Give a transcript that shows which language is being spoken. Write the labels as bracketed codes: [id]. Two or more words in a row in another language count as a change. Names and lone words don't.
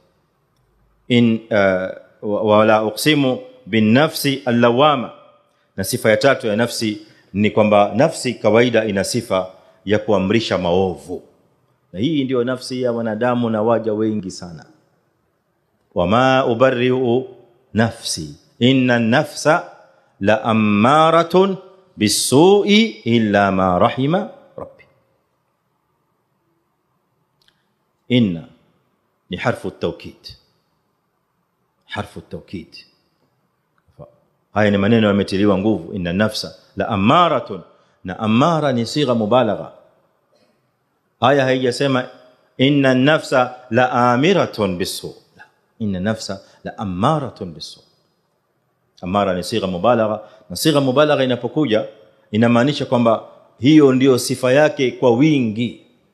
[ar] ولا أقسم بالنفس اللوامة. [sw] Na sifa ya tatu ya nafsi ni kwamba nafsi kawaida ina sifa ya kuamrisha maovu. Na hii ndio nafsi ya wanadamu na waja wengi sana. [ar] وما أبرئ نفسي إن النفس لأمارة بالسوء إلا ما رحم ربي. [sw] Inna ni [ar] حرف التوكيد. حرف التوكيد. [sw] Haya ni maneno yametiliwa nguvu. [ar] إن النفس لأمارة, [sw] na amara ni [ar] صيغة مبالغة. [sw] Haya haijasema [ar] إن النفس لآمرة بالسوء. إن النفس لأمارة بالسوء. [sw] Amara ni [ar] صيغة مبالغة, [sw] na [ar] صيغة مبالغة [sw] inapokuja inamaanisha kwamba hiyo ndio sifa yake kwa wingi.